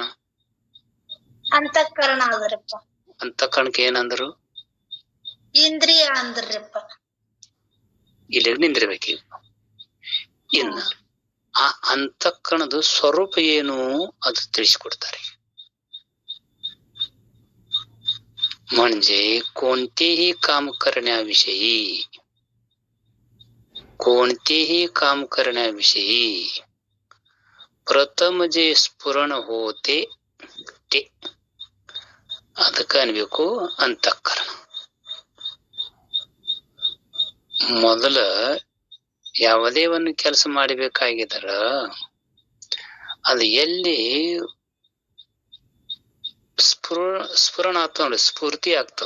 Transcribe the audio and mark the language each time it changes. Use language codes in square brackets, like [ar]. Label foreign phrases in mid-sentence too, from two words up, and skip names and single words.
[kn] ಅಂತಃಕರಣ ಅದರಿಪ್ಪ. ಅಂತಃಕರಣಕ್ಕೆ ಏನಂದ್ರು? ಇಂದ್ರಿಯ ಅಂದ್ರಿಪ್ಪ. ಇಲ್ಲಿ ನಿಂದಿರ್ಬೇಕೀಗ. ಇನ್ನ ಆ ಅಂತಃಕರಣದ ಸ್ವರೂಪ ಏನು ಅದು ತಿಳಿಸಿಕೊಡ್ತಾರೆ. [mr] म्हणजे कोणतेही काम करण्याविषयी प्रथम जे स्फुरण होते ते [kn] ಅದಕ್ಕ ಅನ್ಬೇಕು ಅಂತಃಕರಣ. ಮೊದಲ ಯಾವುದೇ ಒಂದು ಕೆಲಸ ಮಾಡಬೇಕಾಗಿದರ ಅದು ಎಲ್ಲಿ ಸ್ಫುರಣ ಆಗ್ತದ ನೋಡಿ, ಸ್ಫೂರ್ತಿ ಆಗ್ತದ.